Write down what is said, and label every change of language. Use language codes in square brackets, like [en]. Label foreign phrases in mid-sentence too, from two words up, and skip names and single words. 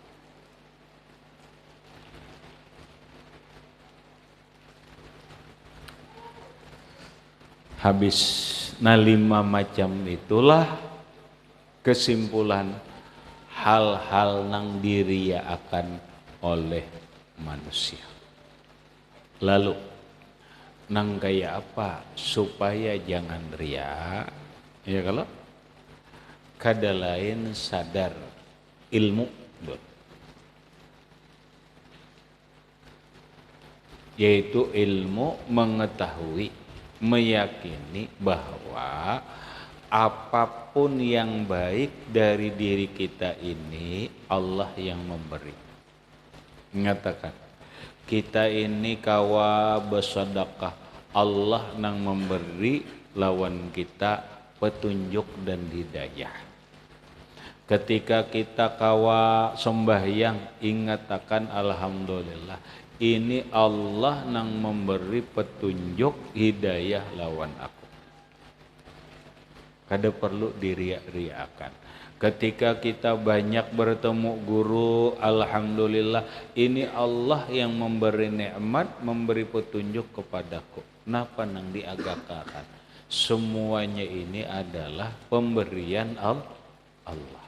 [bjn] Habis nah 5 macam itulah kesimpulan hal-hal nang diriyakan oleh manusia. Lalu nang kayak apa supaya jangan ria? Ya kalau kada lain sadar ilmu, yaitu ilmu mengetahui, meyakini bahwa apapun yang baik dari diri kita ini Allah yang memberi. Mengatakan kita ini kawa bersedekah, Allah nang memberi lawan kita petunjuk dan hidayah. Ketika kita kawa sembahyang, ingat akan alhamdulillah, ini Allah nang memberi petunjuk hidayah lawan aku. Kada perlu diriak-riakan. [id] Ketika kita banyak bertemu guru, alhamdulillah, ini Allah yang memberi nikmat, memberi petunjuk kepadaku. [bjn] Napa nang diagakakan? [id] Semuanya ini adalah pemberian Allah.